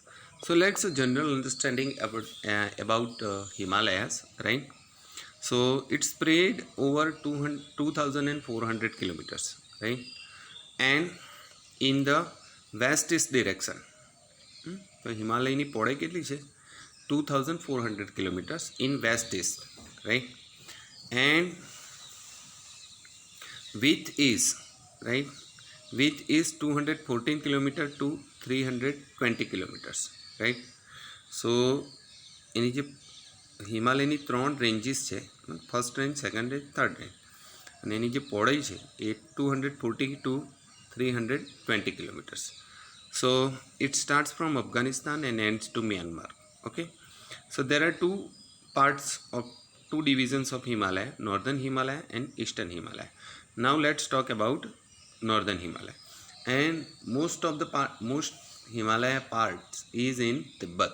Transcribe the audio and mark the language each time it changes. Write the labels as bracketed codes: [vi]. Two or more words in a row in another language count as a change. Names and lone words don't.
[en] So let's a general understanding about Himalayas, right? So it's spread over 2,400 kilometers, right? And in the west-east direction. So Himalaya [gu] પહોળાઈ કેટલી છે [en] 2,400 kilometers in west-east, right? And width is, right? Width is 214 km to 320 kilometers, right? [gu] So એની જે હિમાલયની 3 રેન્જીસ છે, [en] first range, second range, third range, [gu] અને એની જે પહોળાઈ છે એ [en] 240 to 320 kilometers. So it starts from Afghanistan and ends to Myanmar. Okay, so there are two parts of two divisions of Himalaya, northern Himalaya and eastern Himalaya. Now let's talk about northern Himalaya. And most Himalaya parts is in Tibet.